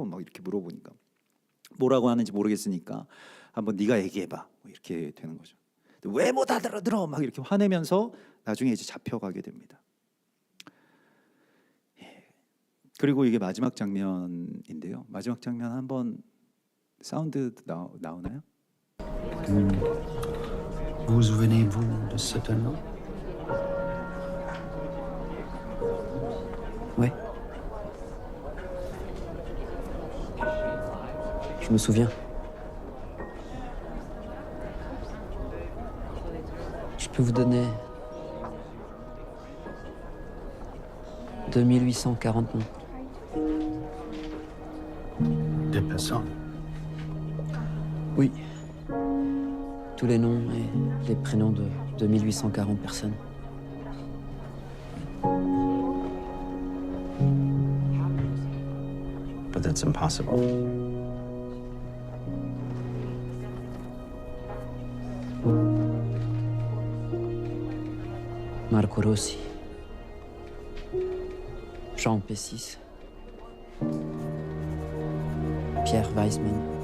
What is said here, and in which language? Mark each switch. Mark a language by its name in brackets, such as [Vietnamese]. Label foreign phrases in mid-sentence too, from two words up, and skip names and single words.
[Korean] 막 이렇게 물어보니까 뭐라고 하는지 모르겠으니까 한번 네가 얘기해봐. 뭐 이렇게 되는 거죠. 왜 못 알아들어? 막 이렇게 화내면서 나중에 이제 잡혀가게 됩니다. 그리고 이게 마지막 장면인데요. 마지막 장면 한번 사운드 나오나요? [French] Vous souvenez-vous de cet nom? Ouais. Je me souviens. Je peux vous donner 2840 noms. Des personnes. Oui. Tous les noms et les prénoms de 2840 personnes. [English] But that's impossible. Marco Rossi, Jean Pessis, Pierre Weissman,